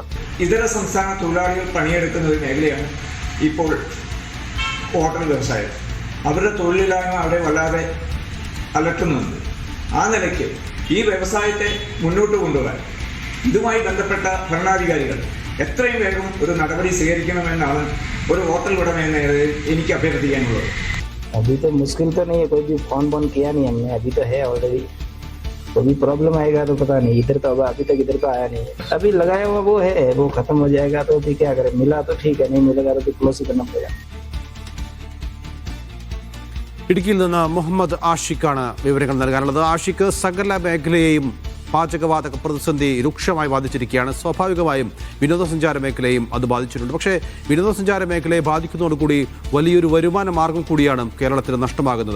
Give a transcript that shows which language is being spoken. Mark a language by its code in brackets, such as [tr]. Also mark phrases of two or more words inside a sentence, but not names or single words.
[ml] ഇതര സംസ്ഥാന തൊഴിലാളികൾ പണിയെടുക്കുന്ന ഒരു മേഖലയാണ് ഇപ്പോൾ ഹോട്ടൽ വ്യവസായം. അവരുടെ തൊഴിലില്ലായ്മ അവിടെ വല്ലാതെ അലട്ടുന്നുണ്ട്. ആ നിലയ്ക്ക് ഈ വ്യവസായത്തെ മുന്നോട്ട് കൊണ്ടുപോകാൻ ഇതുമായി ബന്ധപ്പെട്ട ഭരണാധികാരികൾ എത്രയും വേഗം ഒരു നടപടി സ്വീകരിക്കണമെന്നാണ് ഒരു ഹോട്ടൽ ഉടമ എന്ന നിലയിൽ എനിക്ക് അഭ്യർത്ഥിക്കാനുള്ളത്. [hi] अभी तो मुश्किल तो नहीं है, कोई भी फोन किया नहीं हमने. अभी तो है ऑलरेडी. कोई प्रॉब्लम आएगा तो पता नहीं. इधर तो अभी तक इधर तो आया नहीं है. अभी लगाया हुआ वो है, वो खत्म हो जाएगा तो फिर क्या करें. मिला तो ठीक है, नहीं मिलेगा तो क्लोज ही करना पड़ेगा. [ml] ഇടുക്കിയിൽ നിന്ന് മുഹമ്മദ് ആഷിഖാണ് വിവരങ്ങൾ നൽകാനുള്ളത്. ആഷിഖ്, സകല മേഖലയെയും പാചകവാതക പ്രതിസന്ധി രൂക്ഷമായി ബാധിച്ചിരിക്കുകയാണ്. സ്വാഭാവികമായും വിനോദസഞ്ചാര മേഖലയും അത് ബാധിച്ചിട്ടുണ്ട്. പക്ഷേ വിനോദസഞ്ചാര മേഖലയെ ബാധിക്കുന്നതോടുകൂടി വലിയൊരു വരുമാന മാർഗം കൂടിയാണ് കേരളത്തിന് നഷ്ടമാകുന്നത്.